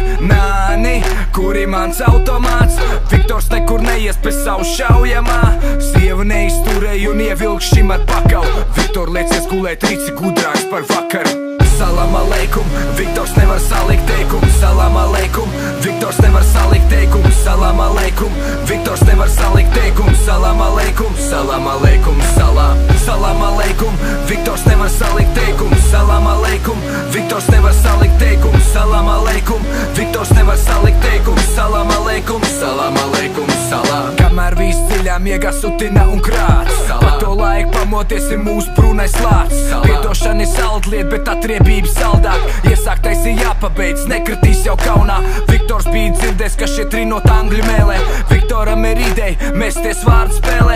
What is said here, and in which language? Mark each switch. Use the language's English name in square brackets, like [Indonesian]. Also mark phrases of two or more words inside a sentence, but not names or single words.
[Latvian] Nāni, kuri mans automāts? Viktors nekur neies bez savu šaujamā. Sieva neizturēja un ievilk šim ar pakau. Viktor liecies gulēt rīci gudrāks par vakaru. [Arabic] سلام عليكم, [Latvian] Viktors nevar salikt teikumu. [Arabic] سلام عليكم, [Latvian] Viktors nevar salikt teikumu. [Arabic] سلام عليكم, [Latvian] Viktors nevar salikt teikumu. [Arabic] سلام عليكم، سلام عليكم، سلام عليكم, [Latvian] Viktors nevar salikt teikumu. [Arabic] سلام عليكم, [Latvian] Viktors nevar salikt teikumu. [Arabic] سلام عليكم, [Latvian] Viktors nevar salikt teikumu. [Arabic] سلام عليكم، سلام عليكم، سلام. [Latvian] Kamēr viss dziļā miegā sutina un krāts, pa to laiku pamoties ir mūsu brūnais lāts. Piedošana ir saldliet, bet atriebība saldāk. Iesāktais ir jāpabeidz, nekritīs jau kaunā. Viktors bija dzirdēs, ka šie trinot angļu mēlē. Viktoram ir ideja, mēsties vārdu spēlē.